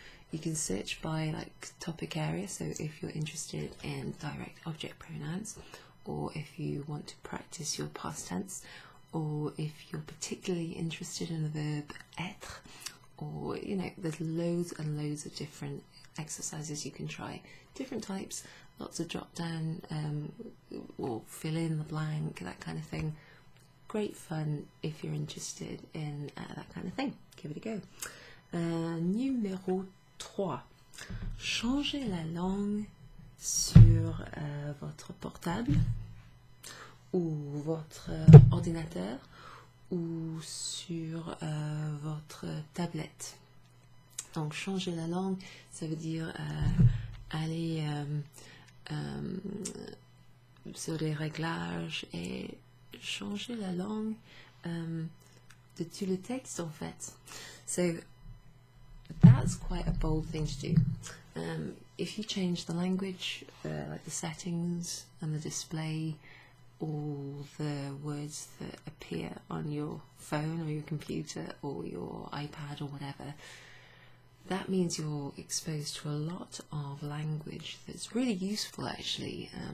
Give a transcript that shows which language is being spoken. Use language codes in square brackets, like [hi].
[en] You can search by like topic area, so if you're interested in direct object pronouns, or if you want to practice your past tense, or if you're particularly interested in the verb être, or you know, there's loads and loads of different exercises you can try, different types, lots of drop down or fill in the blank, that kind of thing. Great fun if you're interested in that kind of thing. Give it a go. Numéro 3. [fr] Changez la langue sur votre portable ou votre ordinateur ou sur votre tablette. Donc changer la langue, ça veut dire aller sur les réglages et changer la langue de tout le texte en fait. [en] So that's quite a bold thing to do. If you change the language, like the settings and the display, all the words that appear on your phone or your computer or your iPad or whatever, that means you're exposed to a lot of language that's really useful actually.